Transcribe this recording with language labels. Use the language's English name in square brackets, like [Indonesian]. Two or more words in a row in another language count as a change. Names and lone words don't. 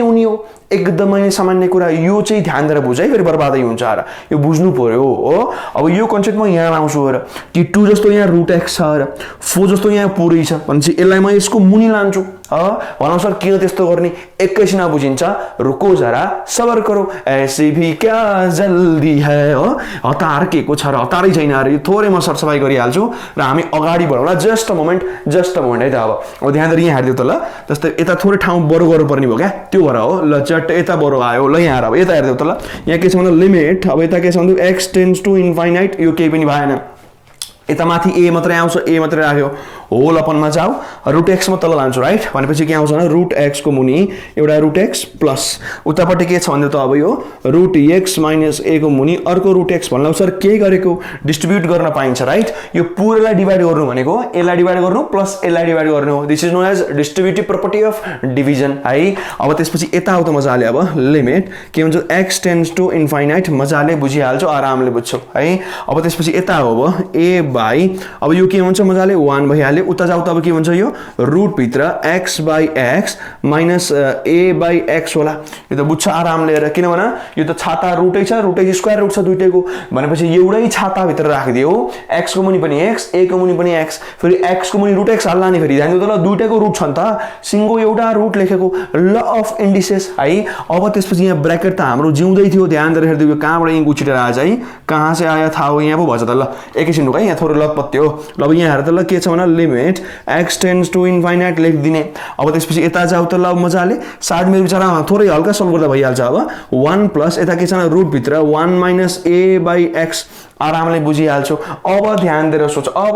[Nepali] हुने हो एकदमै सामान्य कुरा यो चाहिँ ध्यान दिएर बुझ है फेरि बर्बादै हुन्छ र यो बुझ्नु पर्यो हो अब यो कन्सेप्ट म यहाँ लाउँछु र कि 2 जस्तो यहाँ [English] root x [Nepali] छ र 4 जस्तो यहाँ पुरै छ भनेपछि यसलाई म यसको मुनि लान्छु भनौँ सर किन त्यस्तो गर्ने एकैछिन बुझिन्छ [Hindi] रुको जरा सबर करो ऐसे भी क्या जल्दी है [Nepali] हो हतार के को छ र हतारै छैन अरे यो थोरै म सरसफाई गरिहाल्छु र हामी अगाडि बढौँला [English] just a moment [Nepali] है त अब ध्यान दिएर यहाँ हेर्दियो त ल जस्तै यता थोरै ठाउँ बरु गर्नुपर्ने भयो क्या त्यो भएर हो ल चट्ट यता बरु आयो ल यहाँ अब यता हेर्दियो त ल यहाँ के छ भन्दा लिमिट अब यता के छ भन्दा [English] x tends to infinite [Nepali] यो केही पनि भएन यता माथि ए मात्रै आउँछ ए मात्रै राख्यो होल अपनमा जाऊ [English] root x [Nepali] म तल लान्छु राइट भनेपछि के आउँछ भने [English] root x [Nepali] को मुनि एउटा [English] root x plus [Nepali] उतापट्टि के छ भन्दा त अब यो [English] root x minus a [Nepali] को मुनि अर्को [English] root x [Nepali] भन्नु सर के गरेको डिस्ट्रिब्युट गर्न पाइन्छ राइट यो पुरालाई डिभाइड गर्नु भनेको यसलाई डिभाइड गर्नु प्लस यसलाई डिभाइड गर्नु हो [English] this is known as distributive property of division [Nepali] है अब त्यसपछि यता आउ त मजाले अब लिमिट के हुन्छ [English] x tends to infinite [Nepali] मजाले बुझिहाल्छौ आरामले बुझ्छौ है अब त्यसपछि यता हो अब [English] a by [Nepali] अब यो के हुन्छ मजाले 1 भइहाल्यो उता जाऊ त अब के हुन्छ यो रुट भित्र [English] x by x minus a by x [Nepali] होला यो त बुझ्छ आरामले हेर किनभने यो त छाता रुटै छ रुटै [English] square root [Nepali] छ दुईटैको भनेपछि एउटै छाता भित्र राखिदियो x को मुनि पनि x a को मुनि पनि x फेरि x को मुनि रुट x हाल्ला नि फेरि ध्यान दिनु त ल दुईटैको रुट छ नि त सिंगो एउटा रुट लेखेको ल [English] of indices [Nepali] है अब त्यसपछि यहाँ ब्र्याकेट त हाम्रो जिउँदै थियो ध्यान दिएर हेर्दियो कहाँबाट यहाँ गुचिटेर आएछ है [Hindi] कहाँ से आया था [Nepali] हो यहाँ पो भन्छ त ल एकैछिन रुक है यहाँ थोरै लतपत्ते हो ल अब यहाँ हेर त ल के छ भने लिमिट [English] x tends to infinite [Nepali] लेखिदिने अब त्यसपछि यता जाऊ त ल मजाले साइड मेरो विचार थोरै हल्का सल्भ गर्दा भइहाल्छ अब 1 प्लस यता के छ रुट भित्र 1 [English] minus a by x [Nepali] आरामले बुझिहाल्छौ अब ध्यान दिएर सोच